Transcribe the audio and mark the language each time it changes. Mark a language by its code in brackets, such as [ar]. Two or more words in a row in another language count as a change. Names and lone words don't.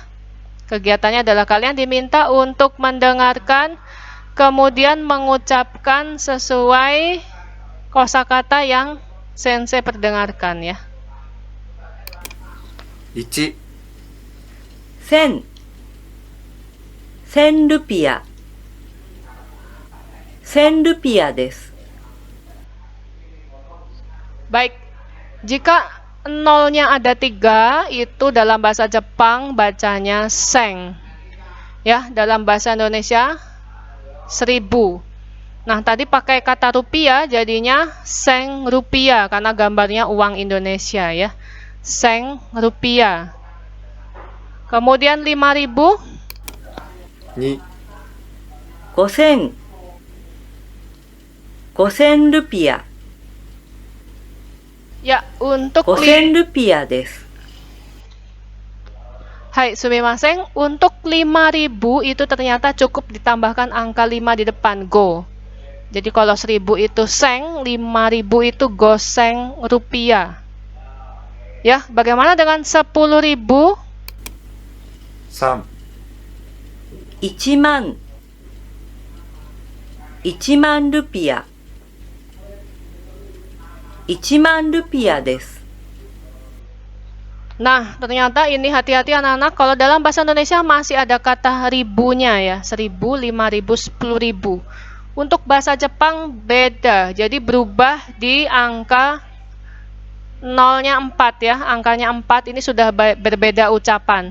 [id] Kegiatannya adalah kalian diminta untuk mendengarkan kemudian mengucapkan sesuai kosakata yang sensei perdengarkan ya. [ja] 1、 1000 1000 ルピア1000ルピアです。 [id] Baik, jika nolnya ada 3, itu dalam bahasa Jepang bacanya seng. Ya, dalam bahasa Indonesia 1000. Nah, tadi pakai kata rupiah jadinya seng rupiah karena gambarnya uang Indonesia ya. Seng rupiah. Kemudian 5000, [ja] 2、 5000 5000 ルピア [id] ya untuk [ja] 5000 ルピアです。 Hai, sumimasen, [id] untuk 5000 itu ternyata cukup ditambahkan angka 5 di depan, go. Jadi kalau 1000 itu seng, 5000 itu goseng rupiah. Ya, bagaimana dengan 10.000? [ja] 3、 1 万1万ルピア1万ルピアです。 [id] Nah, ternyata ini hati-hati anak-anak, kalau dalam bahasa Indonesia masih ada kata ribunya ya, 1000, 5000, 10.000. Untuk bahasa Jepang beda, jadi berubah di angka nolnya 4 ya, angkanya 4 ini sudah berbeda ucapan.